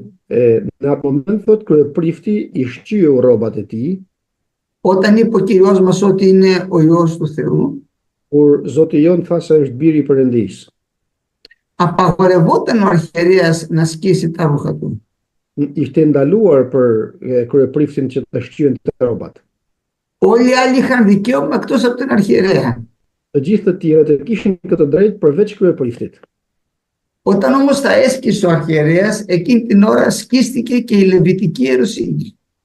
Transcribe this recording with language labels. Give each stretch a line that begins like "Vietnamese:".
Albanian: Në atë moment thot kryeprifti i shqyeu rrobat e tij,
Greek: όταν είπε ο Κυριός μας ότι είναι ο Υιός του Θεού,
Albanian: kur Zoti jon tha se është biri i Perëndis.
Greek: απαγορευόταν ο αρχιερέας να σκίσει τα ρούχα του.
Albanian: Ishte ndaluar për kryepriftin që të shqyente rrobat.
Greek: Όλοι οι άλλοι είχαν δικαίωμα εκτός από τον αρχιερέα.
Albanian: Të gjithë të tjerët e kishin këtë drejt përveç kryepriftit.
Greek: Όταν όμως τα έσκησε ο αρχιερέας, εκείνη την ώρα σκίστηκε και η Λεβιτική ιεροσύνη.